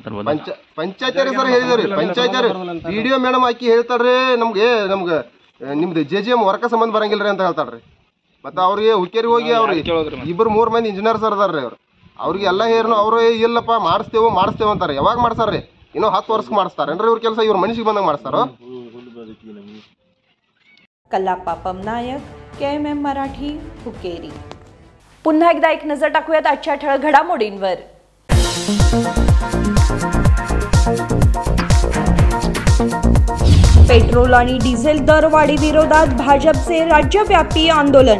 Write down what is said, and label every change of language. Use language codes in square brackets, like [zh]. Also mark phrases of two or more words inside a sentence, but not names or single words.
[kn] ಪಂಚಾಯತ್ ಸರ್ ಹೇಳಿದ್ರಿ. ಪಂಚಾಯತ್ PDO ಮೇಡಮ್ ಹಾಕಿ ಹೇಳ್ತಾರ್ರಿ ನಮ್ಗೆ ನಿಮ್ದು JJM ವರ್ಕ ಸಂಬಂಧ ಬರಂಗಿಲ್ರಿ ಅಂತ ಹೇಳ್ತಾರ್ರಿ. ಮತ್ತು ಅವ್ರಿಗೆ ಹುಕ್ಕೇರಿ ಹೋಗಿ ಅವ್ರಿಗೆ 2-3 ಮಂದಿ [en] engineer sir [kn] ಅದಾರ್ರಿ. ಅವ್ರಿಗೆ ಎಲ್ಲ ಹೇರ್ನು ಅವರು ಇಲ್ಲಪ್ಪ ಮಾಡಿಸ್ತೇವೆ ಅಂತಾರೆ. ಯಾವಾಗ ಮಾಡ್ಸಾರ್ರಿ? ಇನ್ನೂ 10 ವರ್ಷಕ್ಕೆ ಮಾಡಿಸ್ತಾರೇನ್ರಿ ಇವ್ರ ಕೆಲಸ? ಇವ್ರ ಮನುಷ್ಯಗೆ ಬಂದಂಗೆ ಮಾಡಿಸ್ತಾರೋ? [mr] कल्लाप्पा पमनायक, KMM मराठी, हुक्केरी. पुन्हा एकदा एक नजर टाकूयात आजच्या ठळक घडामोडींवर. पेट्रोल आणि डिझेल दरवाढी विरोधात भाजपचे राज्यव्यापी आंदोलन.